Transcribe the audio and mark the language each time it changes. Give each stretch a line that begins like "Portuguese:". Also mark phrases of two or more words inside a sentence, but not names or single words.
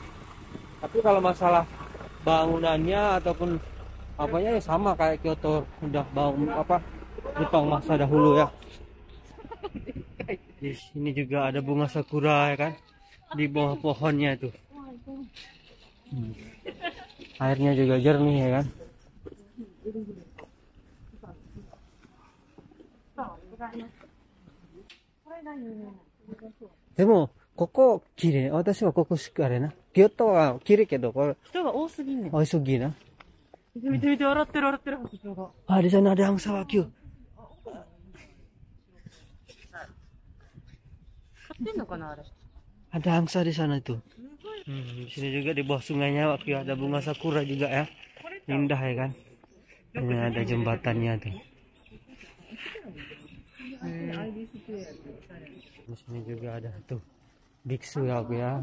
Indonesian: Tapi kalau masalah bangunannya ataupun apanya ya sama kayak Kyoto, udah bangun apa Jepang masa dahulu ya. Di sini juga ada bunga sakura ya kan, di bawah pohonnya itu. Airnya juga jernih ya kan.
Japanese: でもここ綺麗。私はここしかあれな。京都は綺麗けど、これ人が多すぎんねん。多すぎな。見て見て、洗ってる洗ってる、人が。
Indonesian: あ、di sana ada angsa wagyu.
Japanese: 買ってんのかな、あれ。
Indonesian: Ada angsa di sana itu. Di sini juga di bawah sungainya waktu ada bunga sakura juga ya. Indah ya kan. Ini ada jembatannya tuh. Di sini juga ada tuh biksu ya aku ya.